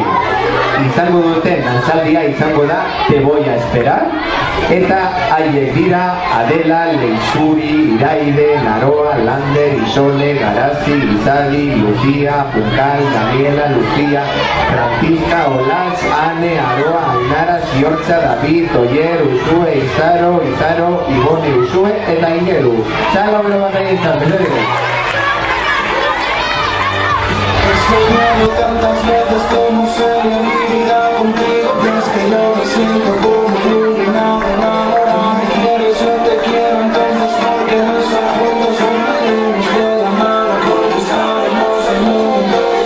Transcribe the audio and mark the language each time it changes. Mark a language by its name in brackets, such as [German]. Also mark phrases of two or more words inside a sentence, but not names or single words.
[Basque] Izango duten dantzaldia izango da Te voy a esperar. Eta haiek dira Adela, Leixuri, Iraide, Naroa, Lander, Isole, Garazi, Izadi, Lucía, Punkal, Daniela, Lucía, Francisca, Olaz, Ane, Aroa, Ainara, Ziortza, David, Oyer, Usue, Izaro, Ibone, Usue, eta Ineru. Txalo bero bat egin zan, [Spanish] He soñado tantas veces como sería mi vida contigo, pero es que yo me siento como iluminado, enamorado. Y por eso te quiero entonces, porque nuestros juntos son luz de la mano, conquistaremos el mundo.